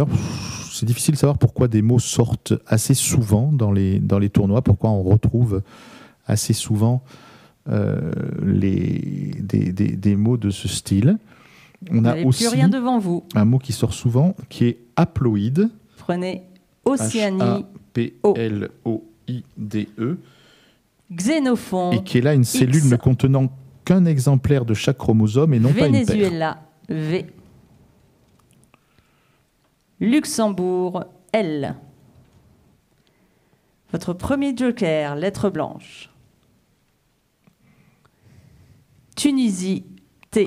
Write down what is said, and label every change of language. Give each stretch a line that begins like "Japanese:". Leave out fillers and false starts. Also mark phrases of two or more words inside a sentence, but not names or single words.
French: C'est difficile de savoir pourquoi des mots sortent assez souvent dans les tournois, pourquoi on retrouve assez souvent des mots de ce style. On a aussi plus rien devant vous. Un mot qui sort souvent, qui est haploïde. Prenez Océanie. H-A-P-L-O-I-D-E. Xénophon. Et qui est là une cellule X. ne contenant qu'un exemplaire de chaque chromosome et non pas une paire. Venezuela. V. Luxembourg, L. Votre premier joker, lettre blanche. Tunisie, T.